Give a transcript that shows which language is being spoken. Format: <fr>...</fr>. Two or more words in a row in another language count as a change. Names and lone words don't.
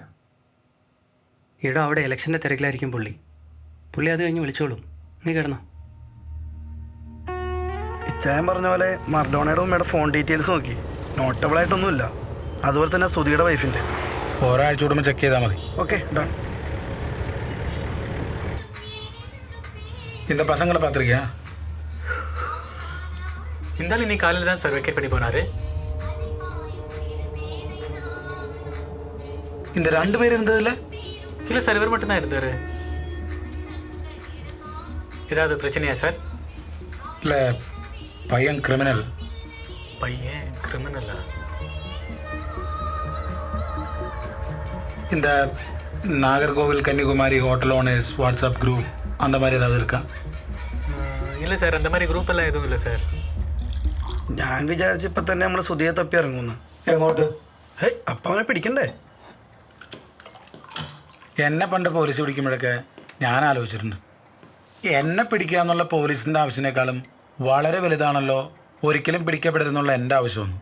<ml>ഈടോ അവിടെ ഇലക്ഷൻ്റെ തിരക്കിലായിരിക്കും പുള്ളി അത് കഴിഞ്ഞ് വിളിച്ചോളും. നീ കിടന്നോ. ഇച്ചായൻ പറഞ്ഞ പോലെ മർഡോണയുടെ ഉമ്മയുടെ</ml> <en>phone details</en> <ml>നോക്കി, നോട്ടബിളായിട്ടൊന്നുമില്ല. അതുപോലെ തന്നെ സുധിയുടെ വൈഫിൻ്റെ. ഒരാഴ്ച കൂടുമ്പോൾ ചെക്ക് ചെയ്താൽ മതി.</ml> <en>Okay, done.</en> <ta>இந்த பசங்களை பார்த்துருக்கியா? இருந்தாலும் இன்னைக்கு காலையில் தான் சார் வெக்கேட் பண்ணி போனாரு. இந்த 2 பேர் இருந்ததில்ல? இல்லை சார், இவர் மட்டும்தான் இருந்தார். ஏதாவது பிரச்சனையா சார்? இல்லை, பையன் கிரிமினல். பையன் கிரிமினலா? இந்த நாகர்கோவில் கன்னிகுமாரி</ta> <en>hotel owners WhatsApp group</en> <ta>அந்த மாதிரி ஏதாவது இருக்கா? இல்லை சார், அந்த மாதிரி குரூப் எல்லாம் எதுவும் இல்லை சார்.</ta> <ml>ഞാൻ വിചാരിച്ചപ്പോൾ തന്നെ നമ്മൾ സുധിയെ തപ്പി ഇറങ്ങുന്നു. എങ്ങോട്ട്? ഹേയ്, അപ്പം അവനെ പിടിക്കണ്ടേ? എന്നെ പണ്ട് പോലീസ് പിടിക്കുമ്പോഴൊക്കെ ഞാൻ ആലോചിച്ചിട്ടുണ്ട്, എന്നെ പിടിക്കുക എന്നുള്ള പോലീസിൻ്റെ ആവശ്യത്തിനേക്കാളും വളരെ വലുതാണല്ലോ ഒരിക്കലും പിടിക്കപ്പെടരുന്നുള്ള എൻ്റെ ആവശ്യമൊന്നും.</ml>